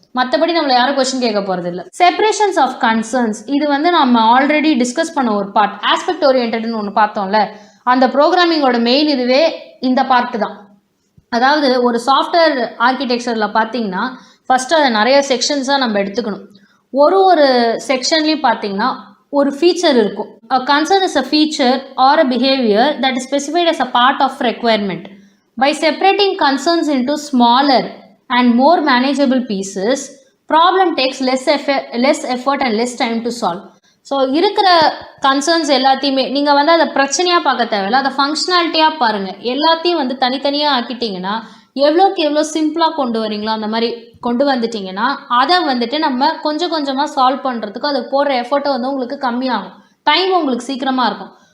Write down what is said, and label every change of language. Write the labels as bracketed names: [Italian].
[Tamil] மற்றபடி நம்மளை யாரும் கொஸ்டின் கேட்க போகிறது இல்லை. செப்பரேஷன்ஸ் ஆஃப் கன்சர்ன்ஸ் இது வந்து நம்ம ஆல்ரெடி டிஸ்கஸ் பண்ண ஒரு பார்ட். ஆஸ்பெக்ட் ஓரியன்ட்னு ஒன்று பார்த்தோம்ல, அந்த ப்ரோக்ராமிங்கோட மெயின் இதுவே இந்த பார்ட்டு தான். அதாவது ஒரு சாஃப்ட்வேர் ஆர்கிடெக்சரில் பார்த்தீங்கன்னா ஃபஸ்ட்டு அதை நிறைய செக்ஷன்ஸாக நம்ம எடுத்துக்கணும். ஒரு செக்ஷன்லேயும் பார்த்தீங்கன்னா ஒரு ஃபீச்சர் இருக்கும். [English] A concern is a feature or a behavior that is specified as a part of requirement. By separating concerns into smaller and more manageable pieces, problem takes less effort and less time to solve. [Tamil] So இருக்கிற concerns எல்லாத்தையுமே நீங்கள் வந்து அதை பிரச்சனையாக பார்க்க தேவையில்லை, அதை ஃபங்க்ஷனாலிட்டியாக பாருங்கள். எல்லாத்தையும் வந்து தனித்தனியாக ஆக்கிட்டிங்கன்னா எவ்வளோக்கு எவ்வளோ சிம்பிளாக கொண்டு வரீங்களோ அந்த மாதிரி கொண்டு வந்துட்டிங்கன்னா அதை வந்துட்டு நம்ம கொஞ்சம் கொஞ்சமாக சால்வ் பண்ணுறதுக்கு அது போடுற எஃபர்ட்டை வந்து உங்களுக்கு கம்மியாகும், டைம் உங்களுக்கு சீக்கிரமாக இருக்கும்.